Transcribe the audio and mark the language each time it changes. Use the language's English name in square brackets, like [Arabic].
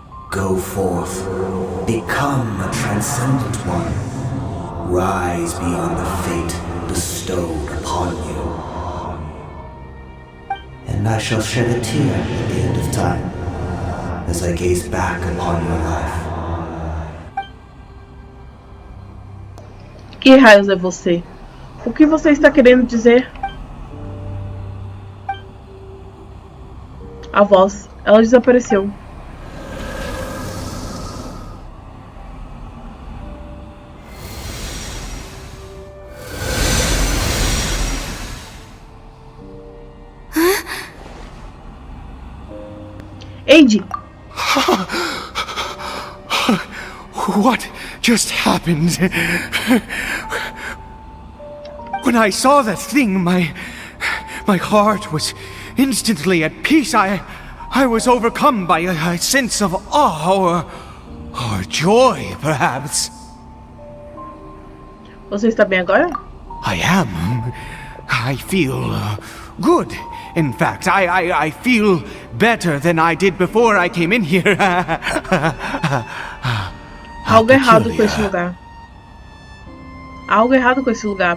[English] Go forth, become a transcendent one. Rise beyond the fate bestowed upon you. And I shall shed a tear at the end of time, as I gaze back upon your life. [Portuguese] Que raios é você? O que você está querendo dizer? A voz, ela desapareceu. Eide! [English] What just happened? When I saw that thing, my heart was instantly at peace. I was overcome by a sense of awe or joy, perhaps. [Portuguese] Você está bem agora? [English] I am. I feel good. In fact, I feel better than I did before I came in here. [Portuguese] Algo errado com esse lugar. Algo errado com esse lugar.